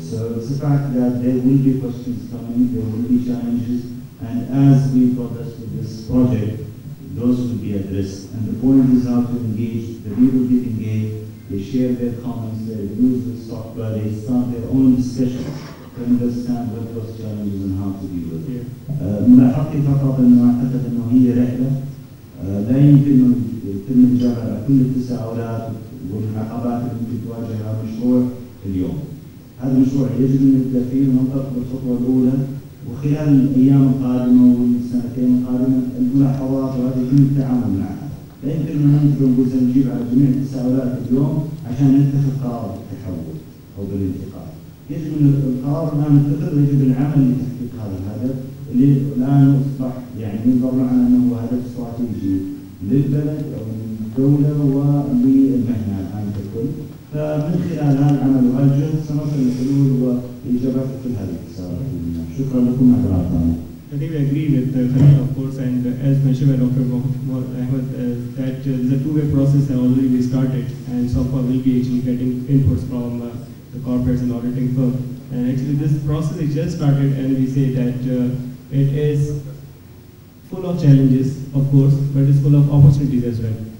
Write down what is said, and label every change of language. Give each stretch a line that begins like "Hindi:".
English: So it's a fact that there will be questions coming, there will be challenges, and as we progress with this project, those will be addressed. And the point is how to engage. The people get engaged, they share their comments, they use the SOCPA, they start their own discussion to understand what those challenges and how to deal with it.
Arabic: ملاحظتي فقط انه اعتقد انه هي رحله لا يمكن يتم الإجابة على كل التساؤلات والعقبات اللي ممكن تواجهها مشروع اليوم. هذا المشروع يجب أن نبدأ فيه وننطلق بالخطوة الأولى، وخلال الأيام القادمة والسنتين القادمة الملاحظات وهذه يتم التعامل معها. لا يمكن أن ننظر ونقول نجيب على جميع التساؤلات اليوم عشان نتخذ قرار بالتحول أو بالانتقال. يجب أن القرار الآن نتخذ، يجب العمل لتحقيق هذا الهدف اللي الآن أصبح يعني ينظر معنا أنه هدف استراتيجي للبلد أو للدولة وللمهنة الآن ككل. فمن خلال هذا العمل وهالجهد سنصل للحلول والإجابات في كل هذه التساؤلات. شكرا لكم على الإعطاء.
English: I think we agree with Khalil, of course, and as mentioned by Dr. Ahmed, that the two-way process has already been started, and SOCPA will be actually getting inputs from the corporates and auditing firm. And actually, this process is just started, and we say that it is full of challenges, of course, but it's full of opportunities as well.